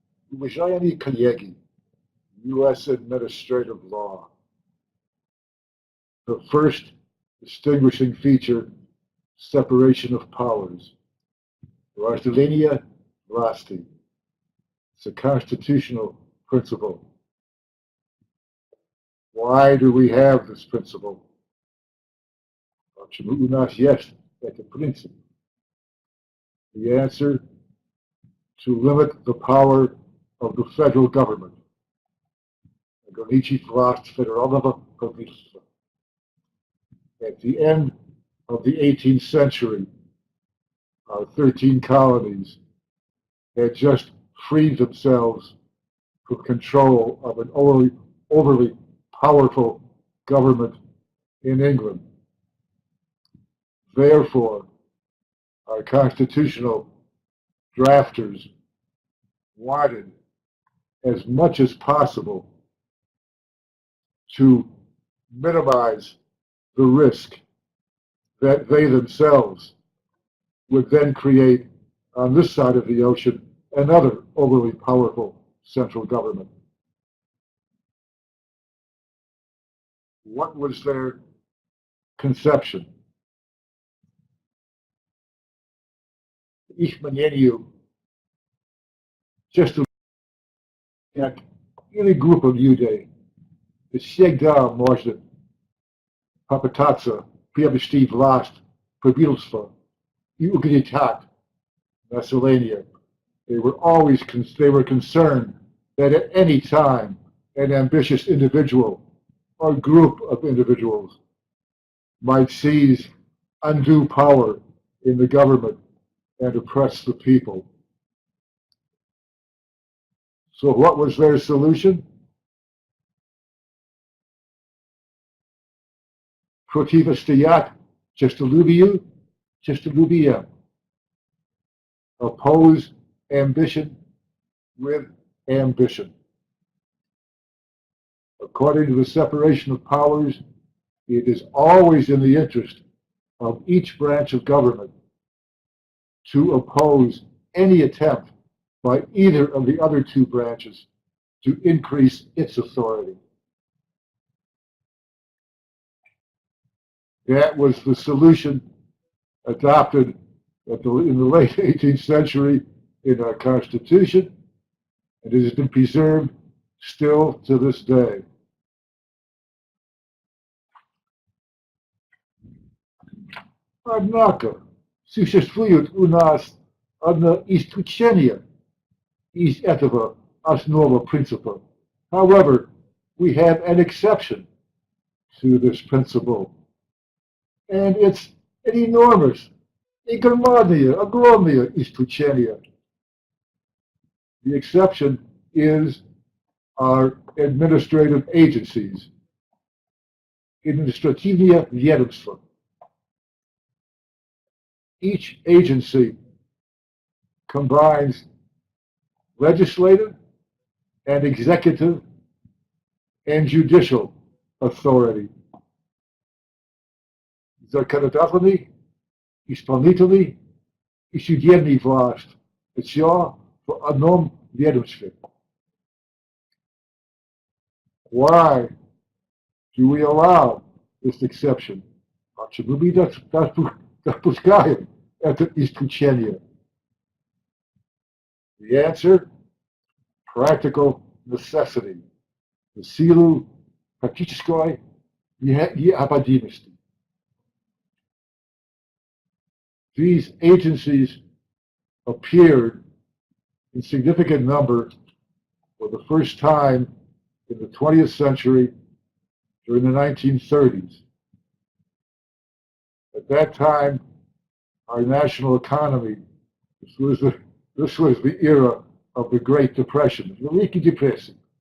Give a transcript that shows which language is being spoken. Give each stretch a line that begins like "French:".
Russian: Уважаемые коллеги, U.S.
English: administrative law. The first distinguishing feature, separation of powers.
Russian: Разделение власти.
English: It's a constitutional principle. Why do we have this principle?
Russian: Почему у нас есть этот принцип?
English: The answer, to limit the power of the federal government.
Russian: Ограничить власть федерального правительства.
English: At the end of the 18th century, our 13 colonies had just freed themselves from control of an overly powerful government in England. Therefore, our constitutional drafters wanted as much as possible to minimize the risk that they themselves would then create on this side of the ocean another overly powerful central government. What was their conception?
Russian: Их мнению, just как или группа людей всегда может попытаться приобрести власть правительства и угнетать население.
English: They were concerned that at any time an ambitious individual or group of individuals might seize undue power in the government and oppress the people. So what was their solution?
Russian: Противостоять честолюбию честолюбием.
English: Oppose ambition with ambition. According to the separation of powers, it is always in the interest of each branch of government to oppose any attempt by either of the other two branches to increase its authority. That was the solution adopted in the late 18th century in our Constitution, and it has been preserved still to this day.
Russian: Однако существует у нас одно исключение из этого основа принципа.
English: However, we have an exception to this principle, and it's an enormous,
Russian: огромное исключение.
English: The exception is our administrative agencies,
Russian: административные ведомства.
English: Each agency combines legislative and executive and judicial authority.
Russian: Законодательный, исполнительный и судебный власть. Все в одном ведомстве.
English: Why do we allow this exception?
Russian: Почему мы допускаем это исключение?
English: The answer, practical necessity.
Russian: В силу практической необходимости.
English: These agencies appeared in significant number for the first time in the 20th century during the 1930s. At that time, our national economy, this was the era of the Great Depression,
Russian: Великой депрессии.